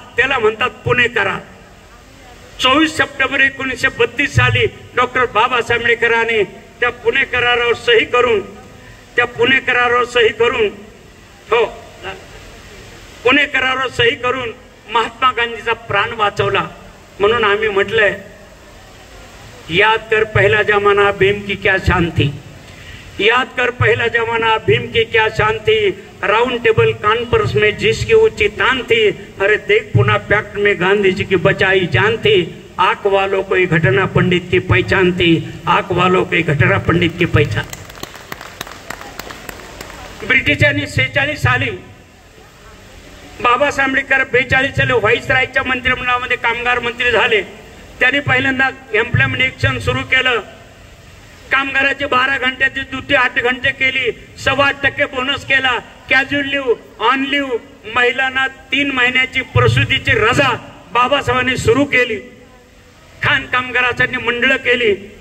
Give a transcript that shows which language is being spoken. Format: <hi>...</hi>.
<mr>त्याला म्हणतात पुणे करार. 24 सप्टेंबर 1932 साली डॉक्टर बाबासाहेब आंबेडकरांनी त्या पुणे करारावर सही करून, पुणे करारावर सही करून महात्मा गांधीचा प्राण वाचवला. म्हणून आम्ही म्हटलंय,</mr> <hi>याद कर पहला जमाना भीम की क्या शान थी, याद कर पहला जमाना भीम की क्या शान थी, राउंड टेबल कॉन्फ्रेंस में जिसकी ऊंची तान थी, अरे देख पुणे पैक्ट में गांधी जी की बचाई जान थी, आंख वालों को घटना पंडित की पहचान थी, आंख वालों को घटना पंडित की पहचान.</hi> <mr>ब्रिटिशांनी 46 साली बाबासाहेब आंबेडकर 42 साली व्हाईसरायच्या मंत्रिमंडळामध्ये कामगार मंत्री झाले. त्यांनी पहिल्यांदा एम्प्लॉयमेंट ऍक्शन सुरू केलं. कामगाराची 12 घंट्याची ड्युटी 8 घंटे केली, 8.25% बोनस केला, कॅज्युअल लिव्ह, ऑन लिव्ह, महिलांना 3 महिन्याची प्रसूतीची रजा बाबासाहेबांनी सुरू केली, खाण कामगारांसाठी मंडळ केली.</mr>